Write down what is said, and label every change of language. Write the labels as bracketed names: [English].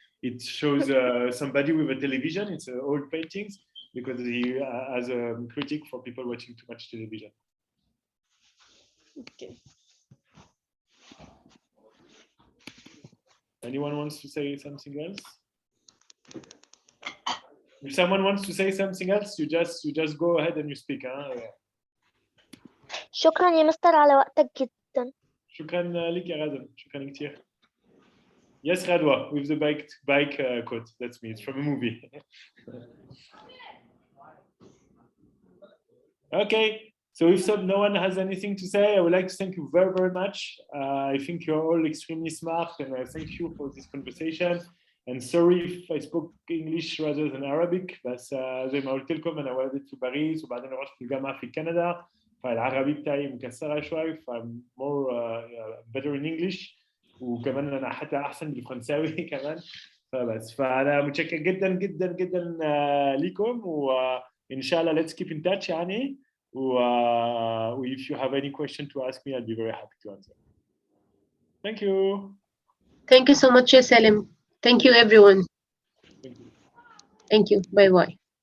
[English] It shows somebody with a television. It's old paintings because he has a critic for people watching too much television. Okay. Anyone wants to say something else? If someone wants to say something else, you just go ahead and you speak. Huh? [Arabic] شكرا يا مستر على وقتك جدا. شكرا لك يا غادة. شكرا كثير. [English] Yes, Radwa, with the bike quote. That's me. It's from a movie. Okay. So if no one has anything to say, I would like to thank you very, very much. I think you're all extremely smart, and I thank you for this conversation. And sorry if I spoke English rather than Arabic, [Arabic] بس زي ما قلت لكم أنا ولدت في باريس وبعدين رحت في الجامعة في كندا، فالعربي بتاعي مكسرة شوي، ف [English] I'm more better in English، [Arabic] وكمان أنا حتى أحسن بالفرنساوي كمان. فأنا متشكر جدا جدا جدا ليكم، وإن شاء الله [English] let's keep in touch [Arabic] يعني. [English] If you have any question to ask me, I'll be very happy to answer. Thank you. Thank you so much, Salem. Thank you, everyone. Thank you. Bye-bye.